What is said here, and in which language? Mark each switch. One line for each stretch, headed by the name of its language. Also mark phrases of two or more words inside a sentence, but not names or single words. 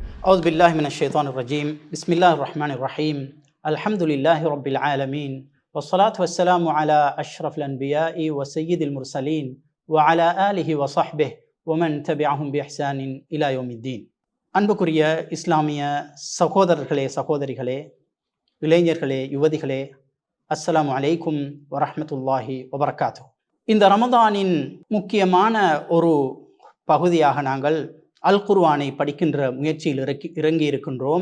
Arabic: أعوذ بالله من الشيطان الرجيم بسم الله الرحمن الرحيم الحمد لله رب العالمين والصلاة والسلام على أشرف الأنبياء وسيد المرسلين وعلى آله وصحبه ومن تبعهم بإحسان إلى يوم الدين.
Tamil: அன்புக்குரிய இஸ்லாமிய சகோதரர்களே சகோதரிகளே இளைஞர்களே யுவதிகளே
Arabic: السلام عليكم ورحمة الله وبركاته.
Tamil: இந்த ரமதானின் முக்கியமான ஒரு பகுதியாக நாங்கள் அல் குர்ஆனை படிக்கின்ற முயற்சியில் இறங்கி இருக்கின்றோம்.